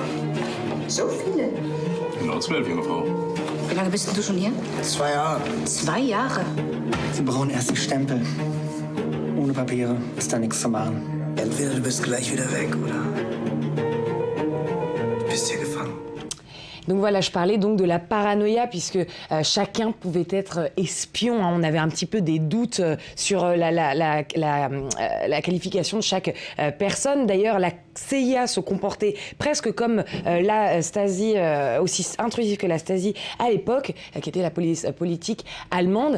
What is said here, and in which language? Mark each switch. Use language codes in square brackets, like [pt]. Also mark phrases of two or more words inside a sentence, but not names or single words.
[de] So viele? Genau 12, junge Frau. Wie lange bist du schon hier? 2 Jahre. 2 Jahre? Sie brauchen erst einen Stempel. Ohne Papiere ist da nichts zu machen. Entweder du bist gleich wieder weg, oder du bist hier gefangen. [fr] Donc voilà, je parlais donc de la paranoïa puisque chacun pouvait être espion. Hein. On avait un petit peu des doutes sur la qualification de chaque personne. D'ailleurs, la CIA se comportait presque comme la Stasi, aussi intrusive que la Stasi à l'époque, qui était la police politique allemande.